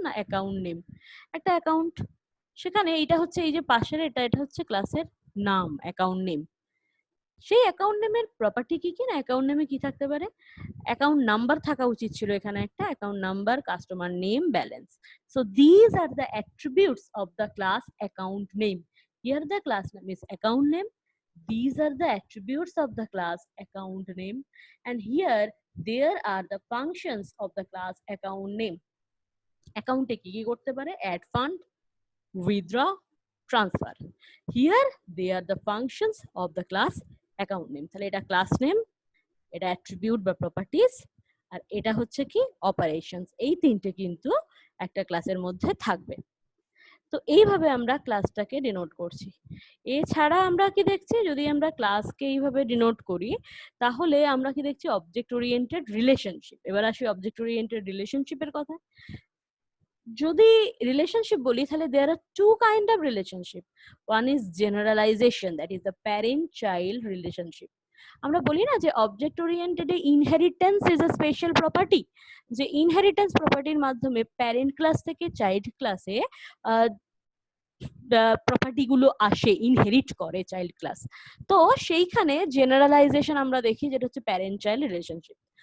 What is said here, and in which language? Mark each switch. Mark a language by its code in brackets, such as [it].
[bn] না account name, একটা account. সেখানে এটা হচ্ছে এই যে পাশের এটা হচ্ছে ক্লাসের নাম, অ্যাকাউন্ট নেম। সেই অ্যাকাউন্ট নেমের প্রপার্টি কি কি? না অ্যাকাউন্ট নেমে কি থাকতে পারে? অ্যাকাউন্ট নাম্বার থাকা উচিত ছিল এখানে, একটা account number, customer name, balance. [en] So this are the attributes of the class account name. Here the class name is account name, these are the attributes of the class account name, and here there are the functions of the class account name. [bn] অ্যাকাউন্টে কি কি করতে পারে? [en] Add fund, withdraw, transfer. Here they are the functions of the class account name. [bn] তাহলে এটা class name, এটা attribute বা properties, আর এটা হচ্ছে কি অপারেশনস। এই তিনটে কিন্তু একটা ক্লাসের মধ্যে থাকবে। তো এইভাবে আমরা ক্লাসটাকে ডিনোট করছি। এছাড়া আমরা কি দেখছি, যদি আমরা ক্লাসকে এইভাবে ডিনোট করি তাহলে আমরা কি দেখছি? Object oriented relationship. এবার আসি অবজেক্ট ওরিয়েন্টেড রিলেশনশিপের কথা। যদি রিলেশনশিপ বলি তাহলে [en] there are two kind of relationship. One is generalization, that is the parent child relationship. [bn] আমরা বলি না যে [en] object oriented inheritance is a special property, [bn] যে ইনহেরিটেন্স প্রপার্টির মাধ্যমে প্যারেন্ট ক্লাস থেকে চাইল্ড ক্লাসে প্রপার্টি গুলো আসে, ইনহেরিট করে চাইল্ড ক্লাস। তো সেইখানে জেনারেলাইজেশন আমরা দেখি, যেটা হচ্ছে প্যারেন্ট চাইল্ড রিলেশনশিপ।